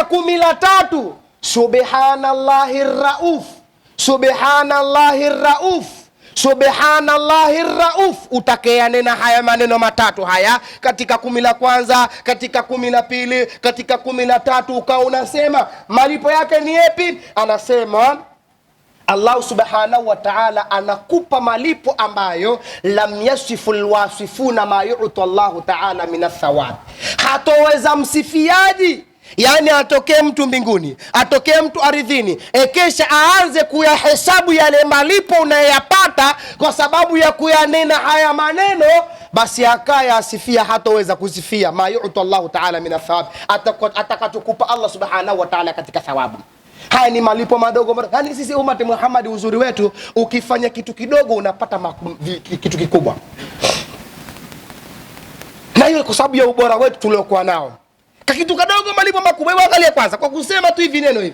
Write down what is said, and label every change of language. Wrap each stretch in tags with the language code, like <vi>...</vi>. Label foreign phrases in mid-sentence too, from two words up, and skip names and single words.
<sw>10 la tatu,</sw> <ar>سبحان الله الرؤوف سبحان الله الرؤوف سبحان الله الرؤوف.</ar> <sw>Utakeanena haya maneno matatu haya katika 10 la kwanza, katika 10 la pili, katika 10 la tatu, ukawa unasema. Malipo yake ni yapi? Anasema Allah</sw> <ar>سبحانه وتعالى</ar> <sw>anakupa malipo ambayo</sw> <ar>لم يصف الواصفون ما يعطي الله تعالى من الثواب.</ar> <sw>Hatoweza msifiaji, yani atokee mtu mbinguni, atokee mtu ardhini, ekesha aanze kuyahesabu yale malipo unayapata kwa sababu ya kuyanena haya maneno, basi akaya asifia, hatoweza kusifia</sw> <ar>ما يعطي الله تعالى من الثواب,</ar> <sw>atakachokupa Allah</sw> <ar>سبحانه وتعالى</ar> <sw>katika thawabu. Haya ni malipo madogo. Yani sisi umati Muhammad, uzuri wetu, ukifanya kitu kidogo unapata kitu kikubwa. Na hiyo kwa sababu ya ubora wetu tuliokuwa nao. Kitu kadogo malipo makubwa. Angalia kwanza kwa kusema tu hivi neno hivi.</sw>